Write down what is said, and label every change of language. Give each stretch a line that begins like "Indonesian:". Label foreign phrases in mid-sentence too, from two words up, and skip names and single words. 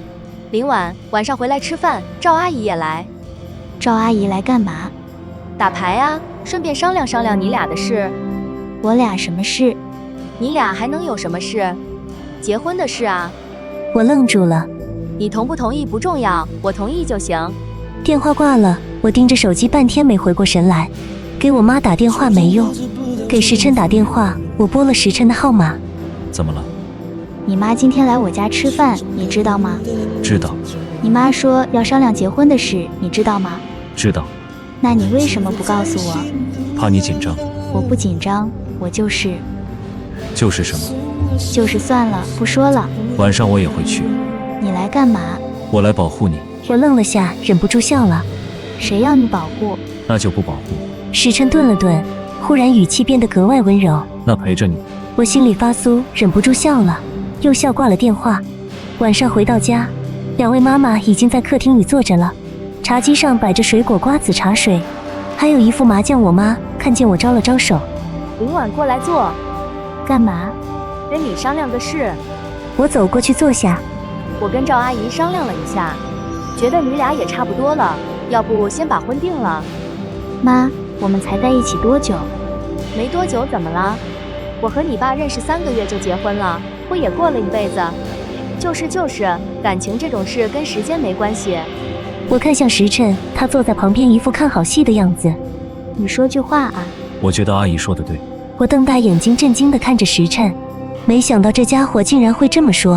Chinese: 林婉，晚上回來吃飯，趙阿姨也來。趙阿姨來幹嘛？打牌啊，順便商量商量你倆的事。我倆什麼事？你倆還能有什麼事？結婚的事啊。我愣住了。你同不同意不重要，我同意就行。電話掛了，我盯着手機半天沒回過神來。給我媽打電話沒用，給時辰打電話，我撥了時辰的號碼。怎麼了？你媽今天來我家吃飯，你知道嗎？知道。你媽說要商量結婚的事，你知道嗎？知道。那你為什麼不告訴我？怕你緊張。我不緊張，我就是。就是什麼？就是算了，不說了。晚上我也會去。你來幹嘛？我來保護你。我愣了下，忍不住笑了。誰要你保護？那就不保護。时辰頓了頓，忽然語氣變得格外溫柔。那陪着你。我心裡發酥，忍不住笑了，又笑掛了電話。晚上回到家，兩位媽媽已經在客廳裡坐着了，茶几上擺着水果、瓜子、茶水，還有一副麻將。我媽看見我招了招手，林婉過來坐，幹嘛？跟你商量個事。我走過去坐下。我跟趙阿姨商量了一下，覺得你倆也差不多了，要不先把婚定了。媽，我們才在一起多久？沒多久，怎麼了？我和你爸認識3個月就結婚了，不也過了一輩子？就是，感情這種事跟時間沒關係。我看向時辰，他坐在旁邊一副看好戲的樣子。你說句話啊。我覺得阿姨說的對。我瞪大眼睛震驚地看着時辰，沒想到這家伙竟然會這麼說。